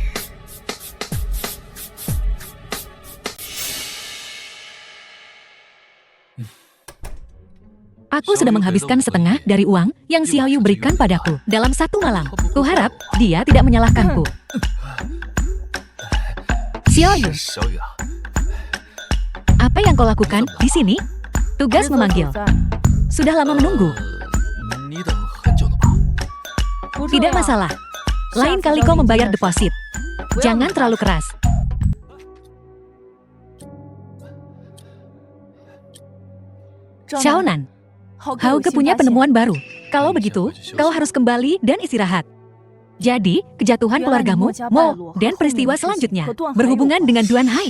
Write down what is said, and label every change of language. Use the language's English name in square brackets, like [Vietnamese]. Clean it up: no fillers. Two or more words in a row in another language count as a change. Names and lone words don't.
[Indonesian] Aku sudah menghabiskan setengah dari uang yang Xiaoyu berikan padaku dalam 1 malam. Kuharap dia tidak menyalahkanku. Xiaoyu, [Chinese] 小雨啊， [Indonesian] apa yang kau lakukan di sini? Tugas memanggil. Sudah lama menunggu. [Chinese] 你等很久了吧？ [Indonesian] Tidak masalah. Lain kali kau membayar deposit. Jangan terlalu keras. Xiaonan, Hauge punya penemuan baru. Kalau begitu, kau harus kembali dan istirahat. Jadi, kejatuhan keluargamu, Mo, dan peristiwa selanjutnya berhubungan dengan Duan Hai.